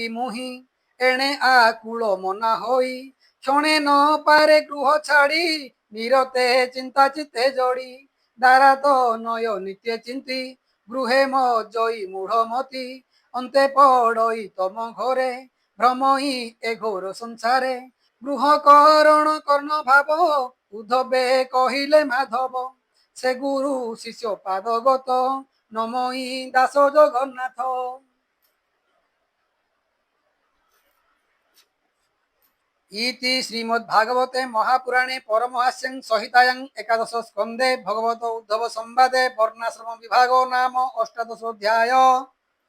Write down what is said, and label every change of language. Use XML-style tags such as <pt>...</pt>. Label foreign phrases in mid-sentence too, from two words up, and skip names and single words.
<or>ମୁହିଁ ଏଣେ ଆକୁଳ ମନା ହୋଇ କ୍ଷଣେ ନ ପାରେ ଗୃହ ଛାଡ଼ି ନିରତେ ଚିନ୍ତା ଚିତ୍ତେ ଯୋଡ଼ି ଦାରାତ ନୟ ନିତ୍ୟ ଚିନ୍ତି ଗୃହେ ମଜଇ ମୂଢ଼ମତି ଅନ୍ତେ ପଡ଼ଇ ତମ ଘରେ ଭ୍ରମଇ ଏ ଘୋର ସଂସାରେ ଗୃହ କରଣ କର୍ଣ୍ଣ ଭାବ ଉଦ୍ଧବେ କହିଲେ ମାଧବ ସେ ଗୁରୁ ଶିଷ୍ୟ ପାଦଗତ ନମଇ ଦାସ ଜଗନ୍ନାଥ।</or> <sa>इति श्रीमद्भागवते महापुराणे परमहास्यं संहितायां एकादश स्कन्धे भगवत उद्धव संवादे वर्णाश्रम विभागो नाम अष्टादशोऽध्याय।</sa>